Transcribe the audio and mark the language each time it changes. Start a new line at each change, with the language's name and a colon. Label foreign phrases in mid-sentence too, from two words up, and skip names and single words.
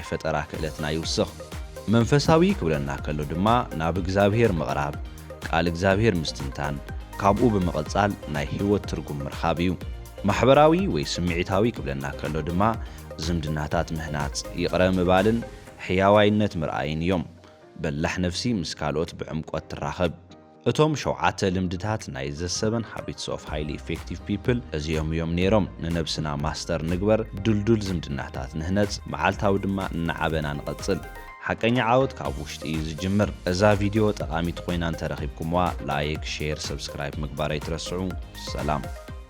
Tigrinya: ፈጠራ ክእለትና ይውስኽ መንፈሳዊ ክብለና ከሎ ድማ ናብ እግዚአብሔር ምቕራብ ቃል እግዚአብሔር ምስትንታን ካብኡ ብምቕጻል ናይ ህይወት ትርጉም ምርኻብ እዩ ማሕበራዊ ወይ ስምዒታዊ ክብለና ከሎ ድማ ዝምድናታት ምህናጽ ይቕረ ምባልን ሕያዋይነት ምርኣይን እዮም በላሕ ነፍሲ ምስ ካልኦት ብዕምቆት ትራኸብ እቶም 7 ልምድታት ናይ ዘ7 habits of highly effective people እዚኦም እዮም ነይሮም ንነብስና ማስተር ንግበር ድልዱል ዝምድናታት ንህነጽ መዓልታዊ ድማ እናዓበና ንቐጽል ሓቀኛ ዓወት ካብ ውሽጢ እዩ ዝጅምር እዛ ቪድዮ ጠቓሚት ኮይና እንተረኺብኩምዋ
English: like share subscribe
Tigrinya: ምግባር ኣይትረስዑ ሰላም